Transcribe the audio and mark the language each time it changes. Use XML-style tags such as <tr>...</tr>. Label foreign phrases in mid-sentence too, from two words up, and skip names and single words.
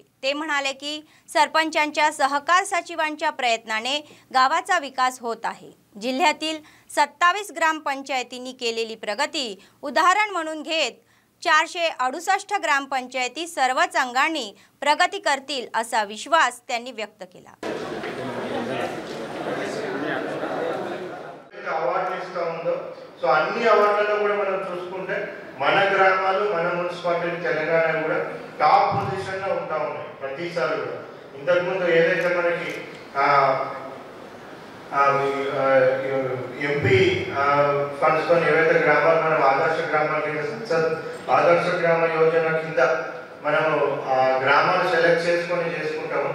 <mr>ते म्हणाले की सरपंचांच्या सहकार सचिवांच्या प्रयत्नाने गावाचा विकास होत आहे। जिल्ह्यातील 27 ग्रामपंचायतींनी केलेली प्रगती उदाहरण म्हणून घेत 468 ग्रामपंचायती सर्वच अंगांनी प्रगती करतील असा विश्वास त्यांनी व्यक्त केला।</mr> <te>అవార్డు ఇస్తా ఉందో సో అన్ని అవార్డులలో కూడా మనం చూసుకుంటే మన గ్రామాలు మన మున్సిపాలిటీ తెలంగాణ కూడా</te> <en>top position</en> <te>లో ఉంటా ఉన్నాయి ప్రతిసారి కూడా। ఇంతకు ముందు ఏదైతే మనకి</te> <en>MP funds</en> <te>తో ఏవైతే గ్రామాలు మనం ఆదర్శ గ్రామాల కింద సంసద్ ఆదర్శ గ్రామ యోజన కింద మనము గ్రామాలు సెలెక్ట్ చేసుకుంటాము।</te>